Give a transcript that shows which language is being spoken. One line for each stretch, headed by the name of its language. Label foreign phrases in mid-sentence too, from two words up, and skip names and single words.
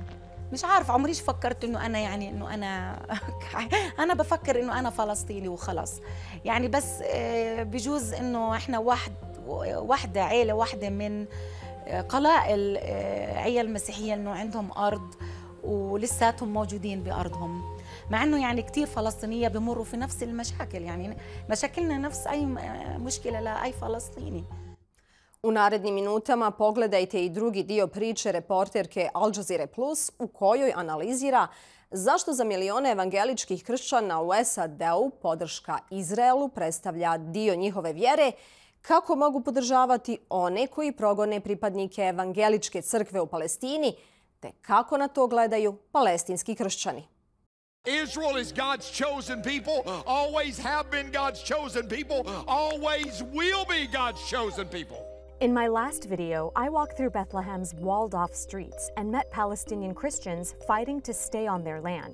Arabic: مش عارف عمريش فكرت إنه أنا أنا بفكر إنه أنا فلسطيني وخلاص يعني بس بجوز إنه إحنا واحدة عائلة واحدة من قلائل عيال مسيحية إنه عندهم أرض ولساتهم موجودين بأرضهم مع إنه يعني كتير فلسطينية بمروا في نفس المشاكل يعني مشاكلنا نفس أي مشكلة لأي فلسطيني.
Bosnian: U narednim minutama pogledajte i drugi dio priče reporterke Al Jazeera Plus u kojoj analizira zašto za milione evangeličkih kršćana u SAD-u podrška Izraelu predstavlja dio njihove vjere, kako mogu podržavati one koji progone pripadnike Evangeličke crkve u Palestini, te kako na to gledaju palestinski kršćani.
English: Israel is God's chosen people, always have been God's chosen people, always will be God's chosen people. In my last video, I walked through Bethlehem's walled-off streets and met Palestinian Christians fighting to stay on their land.